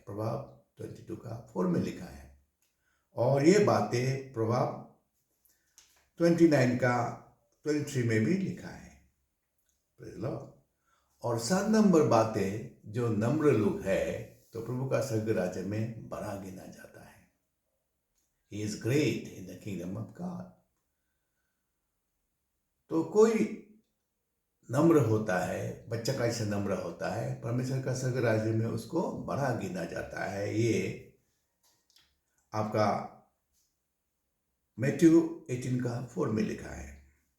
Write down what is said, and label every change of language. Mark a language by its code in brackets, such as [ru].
[hi] प्रभाव 22 का 4 में लिखा है। और ये बातें प्रभाव 29 का 23 में भी लिखा है। [en] Praise the lord. [hi] और 7 नंबर बातें, जो नम्र लोग है तो प्रभु का स्वर्ग राज्य में बड़ा गिना जाता है। [en] He is great in the kingdom of God। [hi] तो कोई नम्र होता है, बच्चा कैसे नम्र होता है, परमेश्वर का स्वर्ग राज्य में उसको बड़ा गिना जाता है। ये आपका मैथ्यू 18 का 4 में लिखा है।